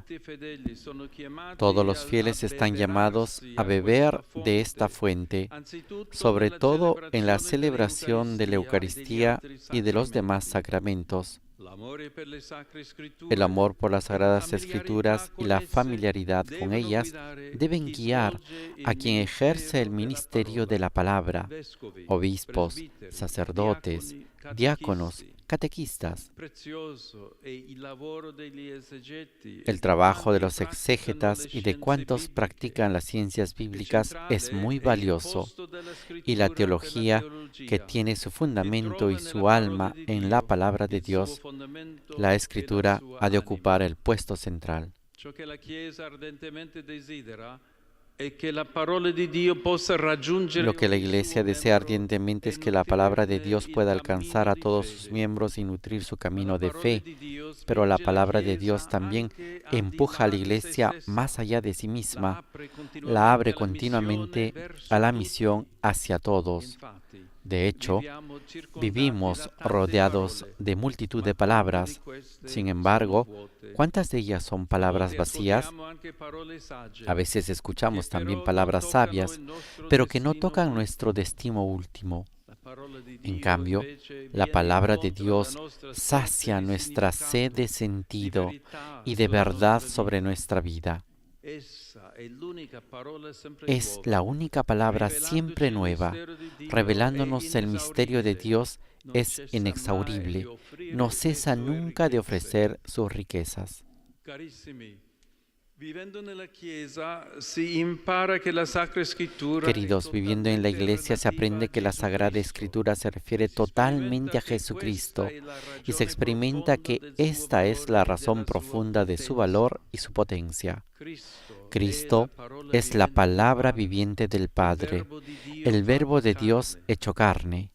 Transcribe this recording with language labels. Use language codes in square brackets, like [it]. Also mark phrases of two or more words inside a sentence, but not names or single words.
[es] Todos los fieles están llamados a beber de esta fuente, sobre todo en la celebración de la Eucaristía y de los demás sacramentos. El amor por las Sagradas Escrituras y la familiaridad con ellas deben guiar a quien ejerce el ministerio de la palabra: obispos, sacerdotes, diáconos, catequistas. [it] prezioso e il lavoro degli esegeti, [es] El trabajo de los exégetas y de cuantos practican las ciencias bíblicas es muy valioso, y la teología, que tiene su fundamento y su alma en la palabra de Dios, la Escritura ha de ocupar el puesto central. [it] Ciò che la Chiesa ardentemente desidera è che la parola di Dio possa raggiungere [es] Lo que la [it] ogni suo [es] Iglesia desea [it] membro [es] ardientemente [it] e [es] es que la palabra de [it] nutrire [es] Dios [it] il [es] pueda [it] cammino [es] alcanzar a [it] di [es] todos sus [it] fede. [es] miembros y nutrir su [it] Ma la [es] camino de [it] parola [es] fe, [it] di Dio [es] pero la [it] spinge la [es] palabra de [it] Chiesa [es] Dios también [it] anche al di [es] empuja a [it] là [es] la [it] di se [es] Iglesia [it] stessa. [es] más allá de sí [it] La [es] misma, [it] apre [es] la abre [it] continuamente [es] continuamente [it] verso [es] a la [it] tutti. [es] misión hacia todos. [it] Infatti, [es] De hecho, [it] viviamo circondati [es] vivimos [it] da tante [es] rodeados [it] parole, [es] de multitud [it] ma [es] de [it] quante di [es] palabras. [it] queste [es] Sin [it] sono [es] embargo, [it] vuote? [es] ¿cuántas de ellas son [it] A [es] palabras [it] volte [es] vacías? [it] ascoltiamo anche parole sagge, [es] A veces [it] che [es] escuchamos también [it] però non [es] palabras [it] toccano [es] sabias, [it] il nostro [es] pero que no [it] destino [es] tocan [it] ultimo. [es] nuestro destino último. [it] La parola di [es] En [it] Dio, [es] cambio, [it] invece, [es] la [it] viene [es] palabra de [it] incontro alla [es] Dios [it] nostra [es] sacia [it] sete di [es] nuestra sed de [it] significato, di [es] sentido [it] verità [es] y de [it] sulla [es] verdad [it] nostra [es] sobre [it] vita. [es] nuestra vida. [it] Essa è l'unica parola sempre [es] Es [it] nuova, [es] la única palabra [it] rivelandoci [es] siempre [it] il [es] nueva. [it] mistero di Dio, è [es] Revelándonos el misterio de [it] inesauribile. [es] Dios [it] Non [es] es [it] cessa mai [es] inexaurible. [it] di offrire [es] No [it] le [es] cesa [it] sue [es] nunca de [it] ricchezze. [es] ofrecer sus riquezas. [it] Carissimi, vivendo nella Chiesa si impara che la Sacra Scrittura [es] Queridos, viviendo en la Iglesia se aprende que la Sagrada Escritura se refiere totalmente a Jesucristo y se experimenta que esta es la razón profunda de su valor y su potencia. Cristo es la palabra viviente del Padre, el Verbo de Dios hecho carne.